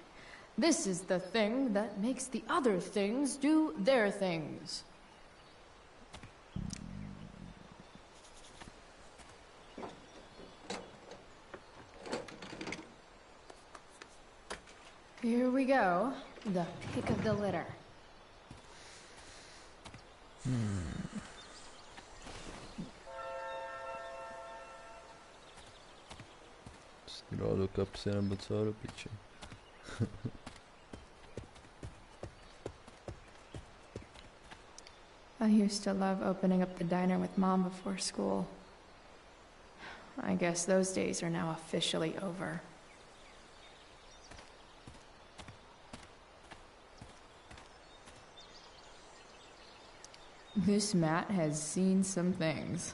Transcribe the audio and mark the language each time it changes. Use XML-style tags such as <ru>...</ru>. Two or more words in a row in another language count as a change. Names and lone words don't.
<en>this is the thing that makes the other things do their things. Here we go, the pick of the litter.</en> <cs>Dá do kapsy nebo co do piče.</cs> <en>I used to love opening up the diner with Mom before school. I guess those days are now officially over. This mat has seen some things.</en>